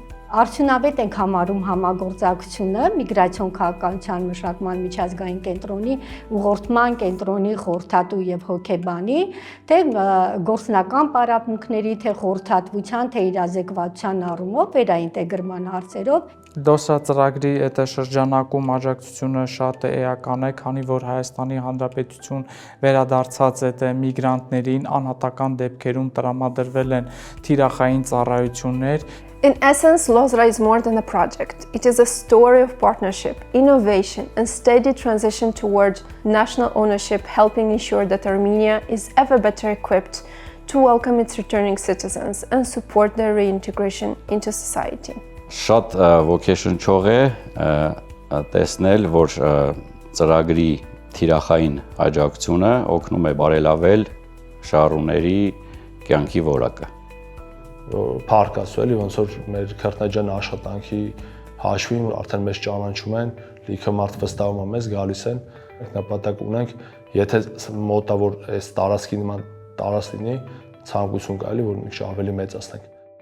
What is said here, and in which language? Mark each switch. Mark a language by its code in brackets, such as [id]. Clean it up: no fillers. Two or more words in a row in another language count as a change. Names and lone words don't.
[hy] Արդյունավետ ենք համարում համագործակցությունը միգրացիոն քաղաքականության մշակման միջազգային կենտրոնի, ուղղորդման կենտրոնի խորհրդատու եւ հոգեբանի, թե գործնական պարապմունքների, թե խորհրդատվության, թե իրազեկվածության առումով վերաինտեգրման հարցերով։ LOSRA ծրագրի այդ շրջանակում աջակցությունը շատ էական է, քանի որ Հայաստանի Հանրապետություն վերադարձած այդ միգրանտներին անհատական դեպքերում տրամադրվել են թիրախային ծառայություններ։ [en] In essence, LOSRA is more than a project. It is a story of partnership, innovation, and steady transition toward national ownership, helping ensure that Armenia is ever better equipped to welcome its returning citizens and support their reintegration into society. [hy] Շատ ոգեշնչող է տեսնել, որ ծրագրի թիրախային աջակցությունը օգնում է բարելավել շահառուների կյանքի որակը։ Փառք Աստծո, էլի ոնց որ մեր քրտնաջան աշխատանքի հաշվին արդեն մեզ ճանաչում են, լիքը մարդ վստահում է մեզ, գալիս են, նպատակ ունենք, եթե մոտավոր այս տարածքի նման տարածք լինի, ցանկություն կա էլի որ մի քիչ ավելի մեծացնենք։